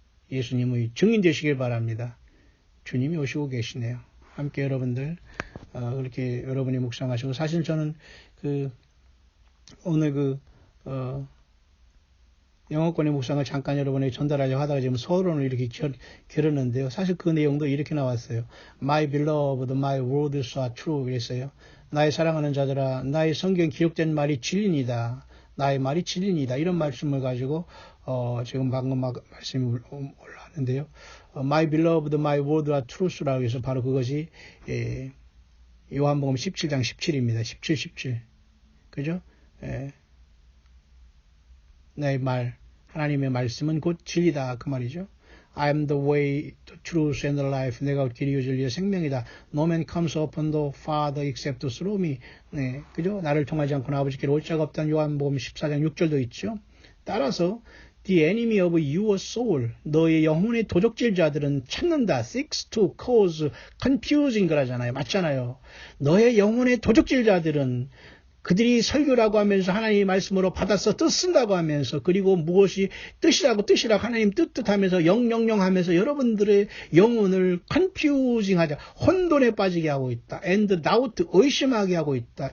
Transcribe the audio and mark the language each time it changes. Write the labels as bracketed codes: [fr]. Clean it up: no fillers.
[ko] 예수님의 증인 되시길 바랍니다. 주님이 오시고 계시네요. 함께 여러분들 그렇게 여러분이 묵상하시고 사실 저는 오늘 영어권의 묵상을 잠깐 여러분에게 전달하려고 하다가 지금 서론을 이렇게 겨뤘는데요. 사실 그 내용도 이렇게 나왔어요. [en] My beloved, my words are true. [ko] 그랬어요. 나의 사랑하는 자들아, 나의 성경 기록된 말이 진리니다. 나의 말이 진리니다. 이런 말씀을 가지고 지금 방금 말씀이 올라왔는데요. [en] My beloved, my words are truth [ko] 라고 해서 바로 그것이 요한복음 17장 17입니다. 17, 17. 그죠? 나의 말, 하나님의 말씀은 곧 진리다. 그 말이죠. [en] I am the way, the truth and the life. [ko] 내가 길이요 진리요 생명이다. [en] No man comes upon the Father except through me. [ko] 네, 그죠? 나를 통하지 않고는 아버지께로 올 자가 없다는 요한복음 14장 6절도 있죠. 따라서 [en] The enemy of your soul, [ko] 너의 영혼의 도적질자들은 찾는다. [en] seeks to cause confusing [ko] 그러잖아요. 맞잖아요. 너의 영혼의 도적질자들은 그들이 설교라고 하면서 하나님의 말씀으로 받아서 뜻쓴다고 하면서 그리고 무엇이 뜻이라고 하나님 뜻하면서 영영영 하면서 여러분들의 영혼을 confusing 하자. 혼돈에 빠지게 하고 있다. [en] and doubt [ko] 의심하게 하고 있다.